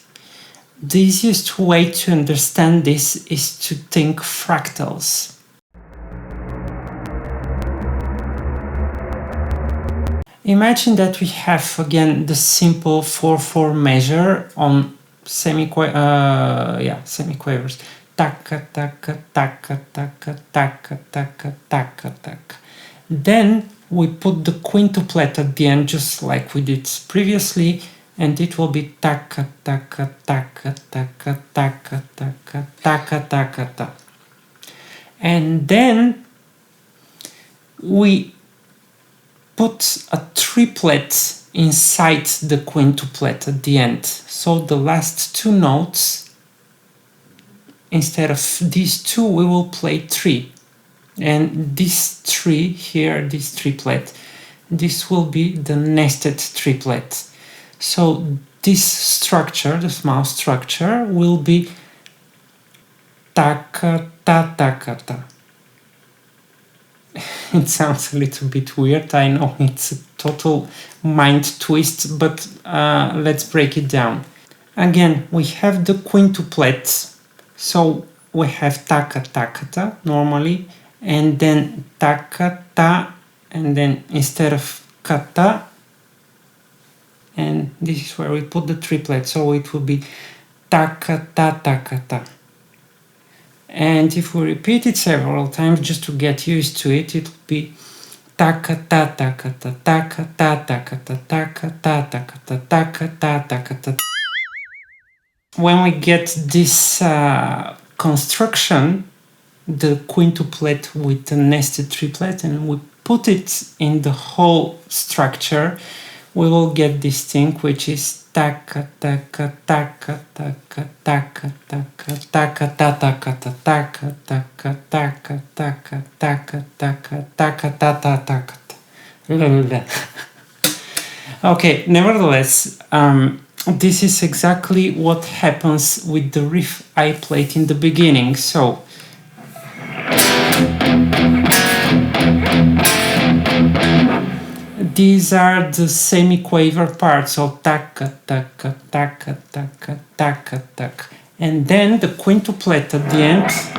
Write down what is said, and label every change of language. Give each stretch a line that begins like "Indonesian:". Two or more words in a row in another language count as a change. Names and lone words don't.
English: The easiest way to understand this is to think fractals. Imagine that we have again the simple 4/4 measure on semiquavers. Taka taka taka taka taka taka taka taka. Then we put the quintuplet at the end, just like we did previously, and it will be taka taka taka taka taka taka taka taka ta. And then we put a triplet inside the quintuplet at the end. So the last 2 notes, instead of these 2, we will play 3. And this 3 here, this triplet, this will be the nested triplet. So this structure, the small structure, will be taka ta taka ta. It sounds a little bit weird, I know, it's a total mind twist, but let's break it down. Again, we have the quintuplets, so we have taka taka ta normally, and then taka ta, and then instead of kata, and this is where we put the triplet, so it will be taka ta taka ta. And if we repeat it several times just to get used to it, it will be taka ta taka ta taka ta taka ta taka ta taka ta taka ta taka ta. When we get this construction, the quintuplet with the nested triplet, and we put it in the whole structure, we will get this thing which is taka taka taka taka taka taka taka ta taka ta taka taka taka taka taka taka taka ta ta taka. Okay, nevertheless, this is exactly what happens with the riff I played in the beginning. So these are the semi-quaver parts, so taka taka taka taka taka taka, and then the quintuplet at the end.